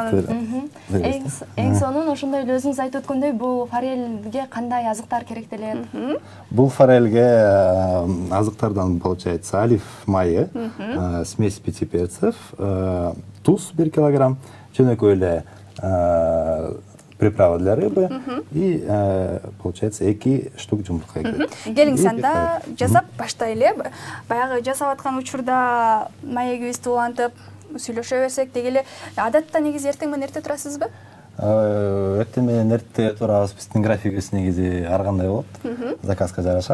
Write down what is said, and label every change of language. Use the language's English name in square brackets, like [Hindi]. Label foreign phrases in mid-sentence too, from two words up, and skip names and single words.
[Kyrgyz] эң сонун. Ошондой эле өзүңүз айтып өткөндөй бул форельге кандай азыктар керектелет? Бул форельге азыктардан получается олив майы, [Russian] смесь 5 перцев, [Kyrgyz] туз 1 килограмм, жөнөкөй эле [Russian] приправа для рыбы и получается [Kyrgyz] 2 штук жумурка кетет. Келиңиз анда жасап баштайлы. Баягы жасап аткан учурда маегибизди улантып сүйлөшө берсек дегеле адатта негизи эртең менен эрте турасызбы? Эртең менен эрте турабыз. Биздин графигибиз негизи ар кандай болот. Заказга жараша.